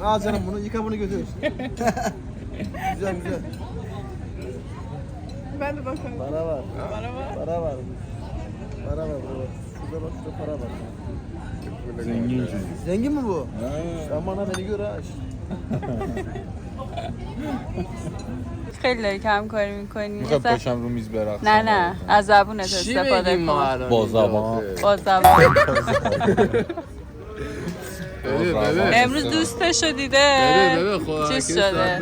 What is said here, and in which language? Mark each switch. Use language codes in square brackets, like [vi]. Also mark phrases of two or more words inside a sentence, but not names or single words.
[tr] Al canım bunu yıka bunu götür. Güzel. Ben de bakarım. Para var. Para var. Para var. Para var. Şurada bak şurada para var. Zengin çocuk. Zengin mi bu? Ha. Sen bana beni gör ha. [fa] خیلی داری کم کاری میکنی. میخوای پاشم رو میز برقصم؟ نه از زبونت استفاده کن. با زبان. با زبان. امروز دوستشو دیده چیز شده